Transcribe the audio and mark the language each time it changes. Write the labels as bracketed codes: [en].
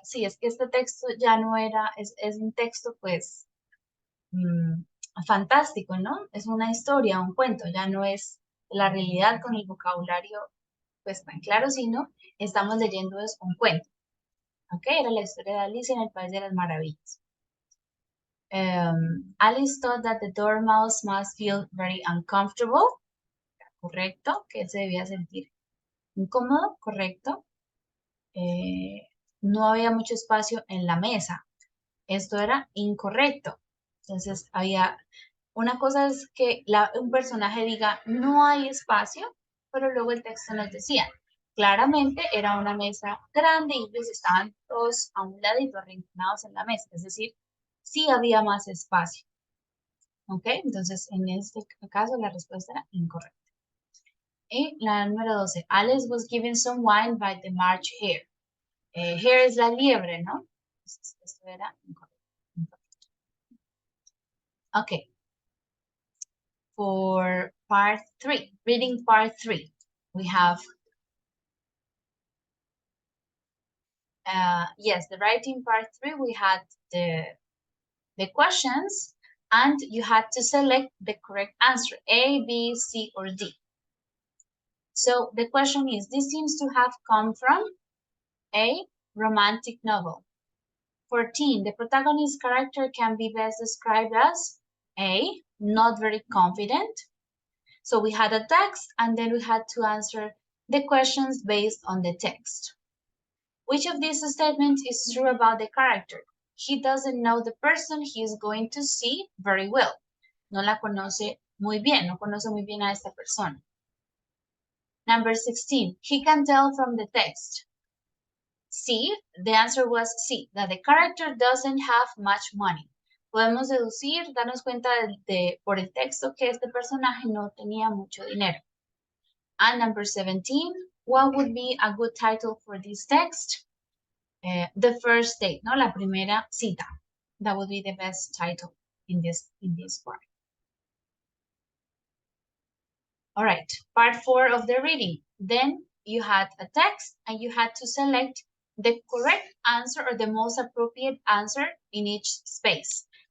[es] Sí, es que este texto ya no era, es un texto pues fantástico, ¿no? Es una historia, un cuento, ya no es la realidad con el vocabulario pues tan claro, sino estamos leyendo es un cuento. ¿Ok? Era la historia de Alicia en el País de las Maravillas. [en] Alice thought that the dormouse must feel very uncomfortable. [es] Correcto, que él se debía sentir incómodo, correcto. No había mucho espacio en la mesa. Esto era incorrecto. Entonces, una cosa es que un personaje diga no hay espacio, pero luego el texto nos decía, claramente era una mesa grande y ellos estaban todos a un ladito arrinconados en la mesa. Es decir, sí había más espacio. ¿Ok? Entonces, en este caso, la respuesta era incorrecta. Y la número 12, [en] Alice was given some wine by the March Hare. [es] Here es la liebre, ¿no? Entonces, esto era incorrecto. [en] Okay. For part 3, reading part 3, we have, yes, the writing part 3, we had the questions, and you had to select the correct answer, A, B, C, or D. So the question is, this seems to have come from A, romantic novel. 14, the protagonist character can be best described as A, not very confident. So we had a text, and then we had to answer the questions based on the text. Which of these statements is true about the character? He doesn't know the person he is going to see very well. [es] No la conoce muy bien, no conoce muy bien a esta persona. [en] Number 16, he can tell from the text. C, the answer was C, that the character doesn't have much money. [es] Podemos deducir, darnos cuenta por el texto que este personaje no tenía mucho dinero. [en] And number 17, what would be a good title for this text? The first date, [es] ¿no? La primera cita. [en] That would be the best title in this part. All right, part 4 of the reading. Then you had a text and you had to select the correct answer or the most appropriate answer in each space.